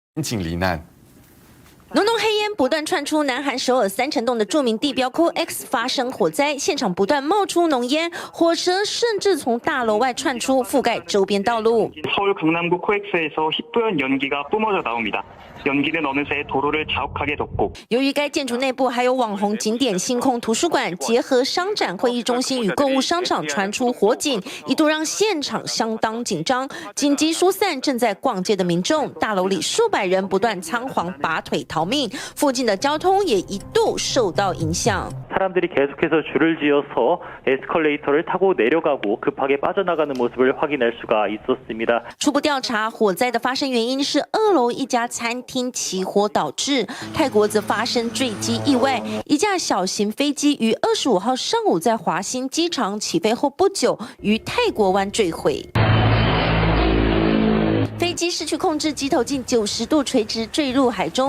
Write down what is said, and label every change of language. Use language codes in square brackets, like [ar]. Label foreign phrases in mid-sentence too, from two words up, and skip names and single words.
[zh] 警罹难。浓浓黑烟不断窜出，南韩首尔三城洞的著名地标 COEX 发生火灾，现场不断冒出浓烟，火舌甚至从大楼外窜出，覆盖周边道路。 [ko] 서울 강남구 코엑스에서 희뿌연 연기가 뿜어져 나옵니다. 연기는 어느새 도로를 자욱하게 덮고. [zh] 由于该建筑内部还有网红景点星空图书馆，结合商展会议中心与购物商场，传出火警，一度让现场相当紧张。紧急疏散正在逛街的民众，大楼里数百人不断仓皇拔腿逃命，附近的交通也一度受到影响。 [ko] 사람들이 계속해서 줄을 지어서 에스컬레이터를 타고 내려가고 급하게 빠져나가는 모습을 확인할 수가 있었습니다. [zh] 初步调查，火灾的发生原因是2楼一家餐厅起火导致。泰国则发生坠机意外，一架小型飞机于25号上午在华兴机场起飞后不久，于泰国湾坠毁。飞机失去控制，机头近90度垂直坠入海中。